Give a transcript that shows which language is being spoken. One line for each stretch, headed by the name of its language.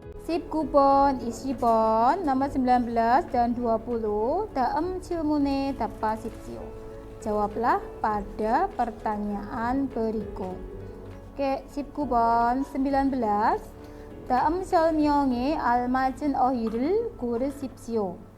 Indonesian: 19번, 20번, nomor 19 dan 20 dalam
Korean: 질문에 답하십시오.
Indonesian: Jawablah pada pertanyaan berikut.
Korean: Oke, 19번, 19 dalam 설명에 알맞은 어휘를 고르십시오.